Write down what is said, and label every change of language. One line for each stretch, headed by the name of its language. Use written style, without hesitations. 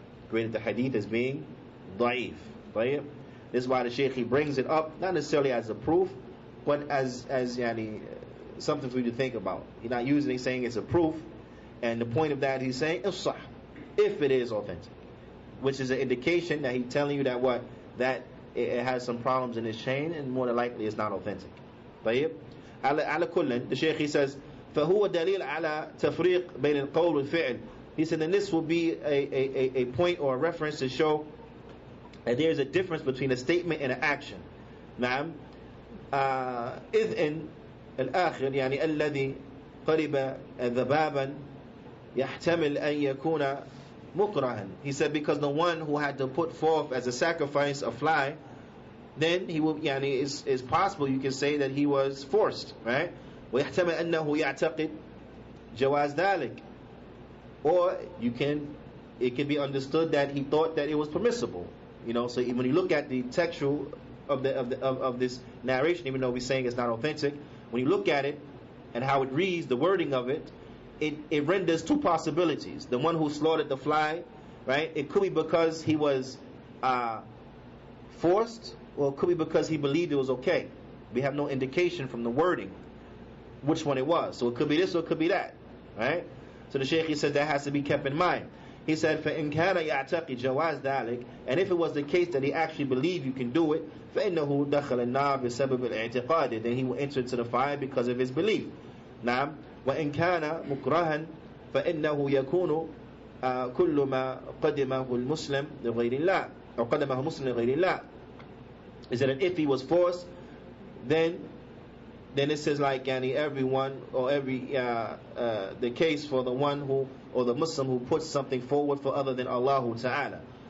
English: Graded the hadith as being ضعيف. This is why the Shaykh he brings it up, not necessarily as a proof, but as yani, something for you to think about. He's not using it saying it's a proof, and the point of that he's saying is sah, if it is authentic, which is an indication that he's telling you that what, that it has some problems in its chain, and more than likely it's not authentic.
Arabic: طيب على كل, the Shaykh he says فهو دليل على تفريق بين القول والفعل.
English: He said then this will be a point or a reference to show that there is a difference between a statement and an action.
Arabic: نعم إذ الآخر يعني الذي قرب ذبابا يحتمل أن يكون مكرها.
English: He said because the one who had to put forth as a sacrifice a fly, then he will يعني is possible you can say that he was forced, right? ويحتمل أنه يعتقد جواز ذلك, or it can be understood that he thought that it was permissible. You know, so when you look at the textual of this narration, even though we're saying it's not authentic, when you look at it and how it reads, the wording of it, it renders two possibilities. The one who slaughtered the fly, right? It could be because he was forced, or it could be because he believed it was okay. We have no indication from the wording which one it was. So it could be this or it could be that, right? So the Shaykh he said that has to be kept in mind. He said, فَإِنْ كَانَ يَعْتَقِدْ جَوَازْ ذَلِكَ, and if it was the case that he actually believed you can do it, فَإِنَّهُ دَخَلَ النَّارِ بِسَبَبِ الْاعْتِقَادِ, then he will enter into the fire because of his belief. نعم. وَإِنْ كَانَ مُكْرَهًا فَإِنَّهُ يَكُونُ
Arabic: كل ما قدمه المسلم لغير الله أو قدمه مسلم لغير الله.
English: Is that if he was forced, then it says like everyone or every the case for the one who or the Muslim who puts something forward for other than Allah Ta'ala.